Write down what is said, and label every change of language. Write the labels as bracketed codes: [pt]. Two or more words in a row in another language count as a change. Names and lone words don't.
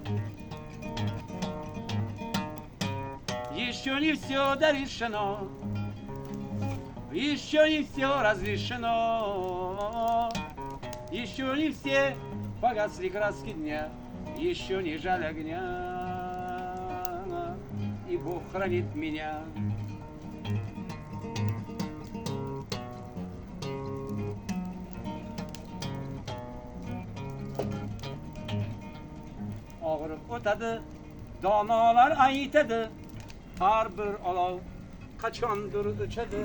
[ru] Еще не все дорешено, еще не все разрешено, еще не все погасли краски дня, еще не жаль огня, и Бог хранит меня. [uz] Og'riq o'tadi, donolar aytadi, har bir olov qachondir o'chadi.